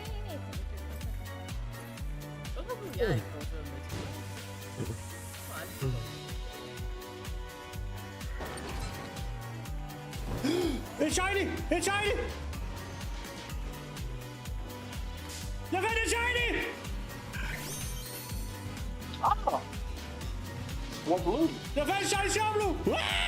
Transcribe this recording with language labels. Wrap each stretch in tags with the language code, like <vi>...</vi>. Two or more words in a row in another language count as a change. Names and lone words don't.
<da>Hvorfor kunne jeg ikke få det med? En shiny! En shiny! Jeg fandt en shiny!</da> <en>One blue.</en> <da>Jeg fandt en shiny Shablu!</da>